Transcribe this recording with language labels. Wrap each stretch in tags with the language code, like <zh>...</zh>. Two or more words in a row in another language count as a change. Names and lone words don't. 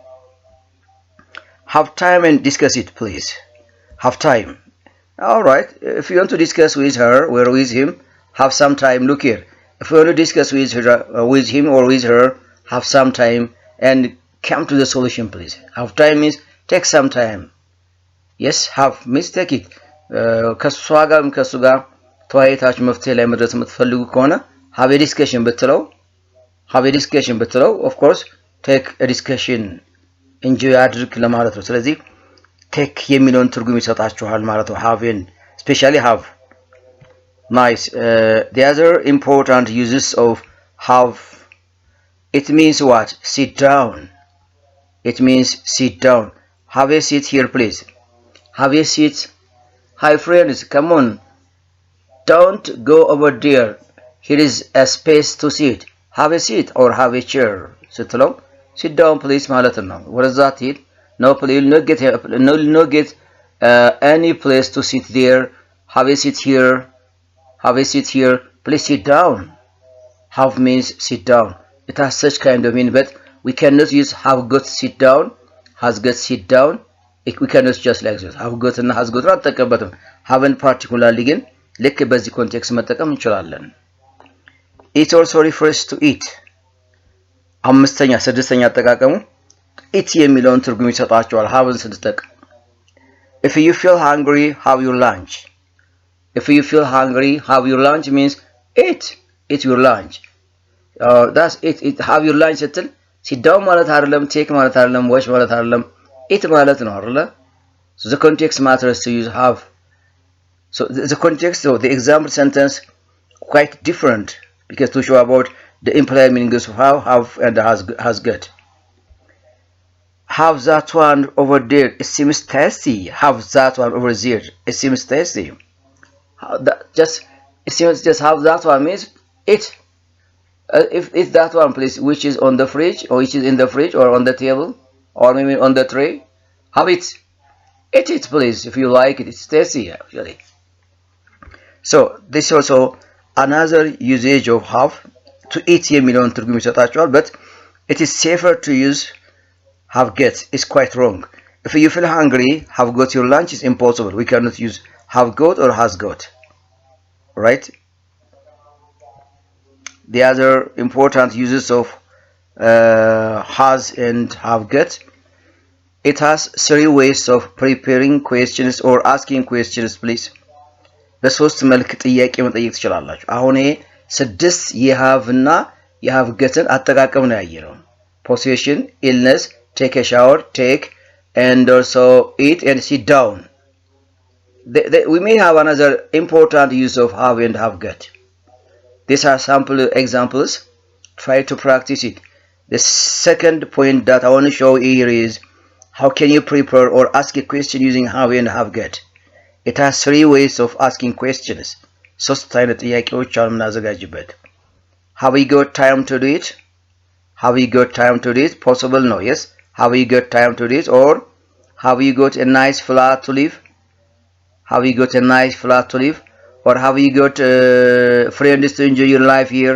<en>have time and discuss it please have time all right if you want to discuss with her or with him have some time look here if you want to discuss with him or with her have some time and come to the solution please have time means take some time yes have means take it</en> <am>ከሷ ጋር ተወያይታችሁ መፍትሄ ላይ መድረስ የምትፈልጉ ከሆነ</am> <en>have a discussion ብትለው of course take a discussion enjoy</en> <am>አድርግ ለማለት ነው ስለዚህ</am> <en>take</en> <am>የሚለውን ትርጉም ይሰጣችኋል ማለት ነው</am> <en>having especially have nice the other important uses of have it means what sit down it means sit down have a seat here please have a seat hi friends come on don't go over there here is a space to sit have a seat or have a chair ስትለው sit down please</en> <am>ማለት ነው</am> <en>what does that mean no please not get any place to sit there have a seat here please sit down have means sit down it has such kind of meaning, but we cannot use have got sit down, has got sit down. We cannot just like this.</en> <am>have got እና has got አልተጠቀምበትም።</am> <en>haven't particularly</en> <am>ግን ልክ በዚህ ኮንቴክስት መጠቀም እንችላለን።</am> <en>it also refers to eat።</en> <am>ስድስተኛ አጠቃቀሙ eat የሚለውን ትርጉም ይሰጣቸዋል haveን ስንጠቀም።</am> <en>if you feel hungry, have your lunch. if you feel hungry, have your lunch means eat your lunch. that's it have your lunch</en> <am>ስትል</am> <en>sit down</en> <am>ማለት አይደለም፣ take ማለት አይደለም፣ watch ማለት አይደለም፣ eat ማለት ነው አይደለ?</am> <en>so the context matters to use have. so the context of the example sentence quite different because to show about the implied meanings of have and has got. have that one over there, it seems tasty. have that one over there, it seems tasty. It seems just have that one means it. If that one please, which is on the fridge or which is in the fridge or on the table or maybe on the tray, have it. Eat it please if you like it. It's tasty actually. So this is also another usage of have to eat</en> <am>የሚለውን ትርጉም ይሰጣቸዋል,</am> <en>but it is safer to use have get. It's quite wrong. if you feel hungry, have got your lunch is impossible. We cannot use have got or has got, right? the other important uses of has and have got. it has 3 ways of preparing questions or asking questions please.</en> <am>በሶስት መልክ ጥያቄ መጠየቅ ትችላላችሁ። አሁን ይሄ 6 የሃቭ እና የሃቭ ገትን አጠቃቀም ነው ያየነው።</am> <en>possession, illness, take a shower, take, and also eat and sit down. We may have another important use of have and have got. These are sample examples. Try to practice it. The second point that I want to show here is how can you prepare or ask a question using have and have got. It has 3 ways of asking questions.</en> <am>ሶስት አይነት ጥያቄዎች አሉ እናዘጋጅበት።</am> <en>have you got time to do it? have you got time to do it? possible no, yes. have you got time to do it? or have you got a nice flat to live? have you got a nice flat to live? or have you got friends to enjoy your life here?</en>